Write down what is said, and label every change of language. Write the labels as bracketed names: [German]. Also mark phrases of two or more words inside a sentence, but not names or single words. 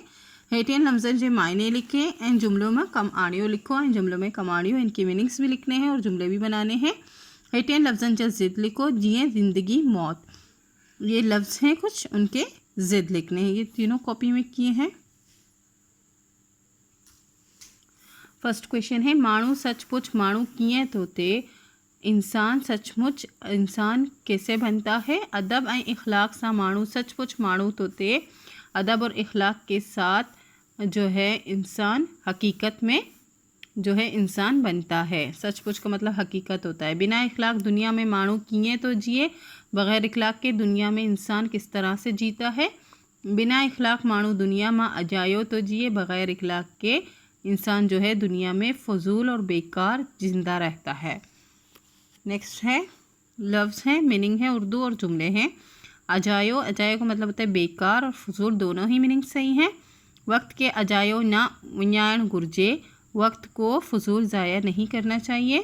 [Sindhi] 18 लफ्ज़न जे मायने लिखे इन जुमलों में कम आणियो लिखो, इन जुमलों में कम आणियो [Urdu] ان کے مینینگز بھی لکھنے ہیں اور جملے بھی بنانے ہیں. [Sindhi] 18 लफ्ज़न जा ज़िद लिखो, जिए ज़िंदगी मौत, [Urdu] یہ لفظ ہیں کچھ، ان کے ضد لکھنے ہیں. یہ تینوں کاپی میں کیے ہیں. [English] first question [Sindhi] है माण्हू सचमुच माण्हू कीअं थो थिए, [Urdu] انسان سچ مچ انسان کیسے بنتا ہے. ادب اور اخلاق سے [Sindhi] माण्हू सचमुच माण्हू थो थिए, [Urdu] ادب اور اخلاق کے ساتھ جو ہے انسان حقیقت میں جو ہے انسان بنتا ہے. سچ مچ کا مطلب حقیقت ہوتا ہے۔ بنا اخلاق دنیا میں [Sindhi] माण्हू कीअं तो जिए, [Urdu] بغیر اخلاق کے دنیا میں انسان کس طرح سے جیتا ہے. بنا اخلاق [Sindhi] माण्हू दुनिया में अजायो तो जिए, [Urdu] بغیر اخلاق کے انسان جو ہے دنیا میں فضول اور بیکار زندہ رہتا ہے. نیکسٹ ہے لفظ ہیں، مینینگ ہے اردو اور جملے ہیں. اجایو، اجایو کا مطلب ہوتا ہے بیکار اور فضول، دونوں ہی مینینگ صحیح ہیں. [Sindhi] वक्त के अजायो ना वञाइण घुर्जे, [Urdu] وقت کو فضول ضائع نہیں کرنا چاہیے.